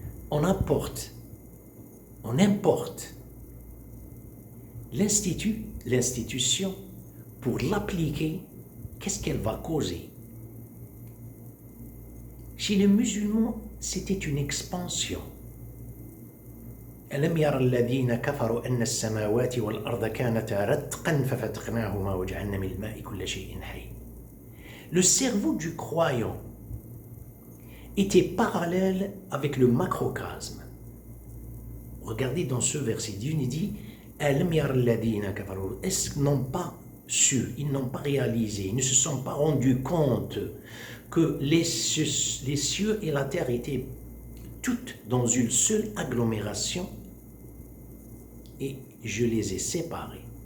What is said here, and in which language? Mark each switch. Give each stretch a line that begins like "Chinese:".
French: On importe l'institution pour l'appliquer. Qu'est-ce qu'elle va causer? Chez les musulmans, c'était une expansion.
Arabic: ألم ير الذين كفروا أن السماوات والأرض كانتا رتقا ففتقناهما وجعلنا من الماء كل شيء حي.
French: Le cerveau du croyant était parallèle avec le macrocosme. Regardez dans ce verset, Dieu nous dit est-ce qu'ils n'ont pas su, ils n'ont pas réalisé, ils ne se sont pas rendus compte que les cieux et la terre étaient toutes dans une seule agglomération et je les ai séparées.